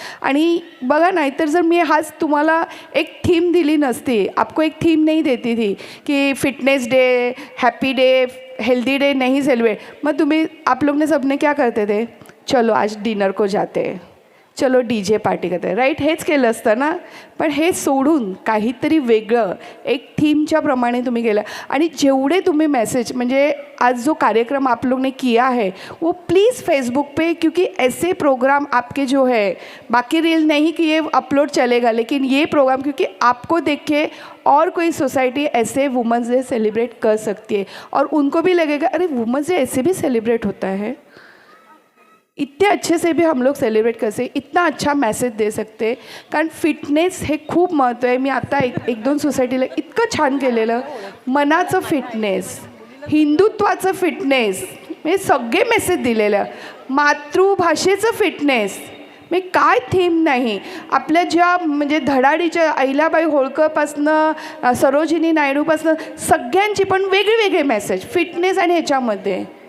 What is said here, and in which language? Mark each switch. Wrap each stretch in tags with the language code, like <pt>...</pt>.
<mr>आणि बघा, नाहीतर जर मी हाच तुम्हाला एक थीम दिली नसती,</mr> <hi>आपको एक थीम नहीं देती थी कि fitness day, happy day, healthy day नहीं सेलिब्रेट,</hi> <mr>मग तुम्ही</mr> <hi>आप लोग ने सबने क्या करते थे, चलो आज डिनर को जाते, चलो डीजे पार्टी करते,</hi> <mr>राईट, हेच केलं असतं ना. पण हे सोडून काहीतरी वेगळं एक थीमच्या प्रमाणे तुम्ही केलं. आणि जेवढे तुम्ही मेसेज, म्हणजे</mr> <hi>आज जो कार्यक्रम आप लोग ने किया है वो प्लीज़ फेसबुक पे, क्योंकि ऐसे प्रोग्राम आपके जो है, बाकी रील नहीं कि ये अपलोड चलेगा, लेकिन ये प्रोग्राम क्योंकि आपको देख के और कोई सोसाइटी ऐसे वुमेंस डे सेलिब्रेट कर सकती है और उनको भी लगेगा अरे वुमेंस डे ऐसे भी सेलिब्रेट होता है, इतने अच्छे से भी हम लोग सेलिब्रेट कर सकते, इतना अच्छा मैसेज दे सकते.</hi> <mr>कारण फिटनेस हे खूप महत्त्व आहे. मी आता 1-2 सोसायटीला इतकं छान केलेलं, मनाचं फिटनेस, हिंदुत्वाचं फिटनेस, हे सगळे मेसेज दिलेलं, मातृभाषेचं फिटनेस, मी काय थीम नाही. आपल्या ज्या म्हणजे धडाडीच्या अहिल्याबाई होळकरपासनं सरोजिनी नायडूपासनं सगळ्यांची पण वेगळे मेसेज फिटनेस आणि ह्याच्यामध्ये.</mr>